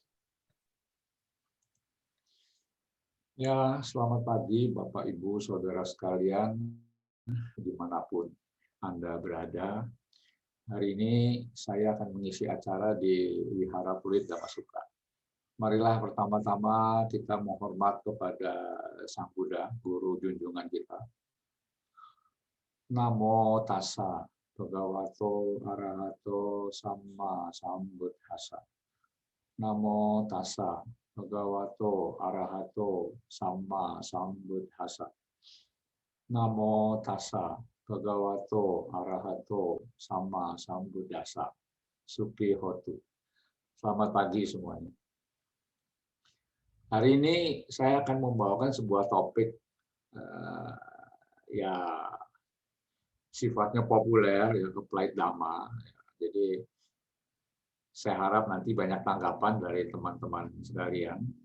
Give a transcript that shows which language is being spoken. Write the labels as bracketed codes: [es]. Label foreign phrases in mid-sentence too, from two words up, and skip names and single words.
[id] Ya, selamat pagi Bapak Ibu Saudara sekalian dimanapun Anda berada. Hari ini saya akan mengisi acara di Wihara Pluit Dhammasukha. Marilah pertama-tama kita menghormat kepada Sang Buddha, Guru junjungan kita. [pi] Namo tassa bhagavato arahato samma sambuddhassa. Namo tassa bhagavato arahato samma sambuddhassa. Namo tassa bhagavato arahato samma sambuddhassa. Supi hotu. [id] Selamat pagi semuanya. Hari ini saya akan membawakan sebuah topik ya sifatnya populer, ya [en] applied Dhamma. [id] Jadi saya harap nanti banyak tanggapan dari teman-teman sekalian.